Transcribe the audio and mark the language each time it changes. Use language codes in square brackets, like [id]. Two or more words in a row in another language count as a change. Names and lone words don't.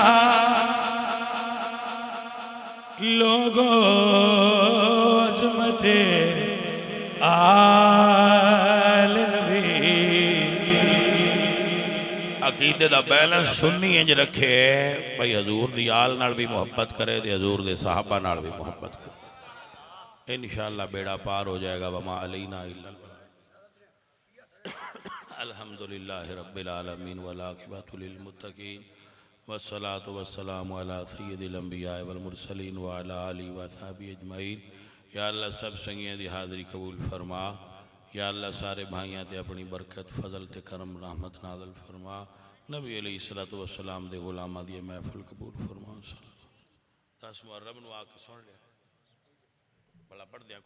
[ur] لوگو عظمت آل نبی. [pa] عقیدے دا بیلنس سنی انج رکھے بھائی حضور دی آل نال بھی محبت کرے تے حضور دے صحابہ نال بھی محبت کرے، ان شاء اللہ بیڑا پار ہو جائے گا. [ar] وما علينا إلا الحمد لله رب العالمين والعاقبة للمتقين والصلاة والسلام على سيد الأنبياء والمرسلين وعلى آله وأصحابه أجمعين. [pa] یا اللہ سب سنگیاں دی حاضری قبول فرما۔ یا اللہ سارے بھائیاں تے اپنی برکت فضل تے کرم رحمت نازل فرما. نبی [ar] عليه الصلاة والسلام [pa] دے غلاماں دی محفل قبول فرما. 10 محرم نوں آکے سن لیا بڑا پڑھ دتا.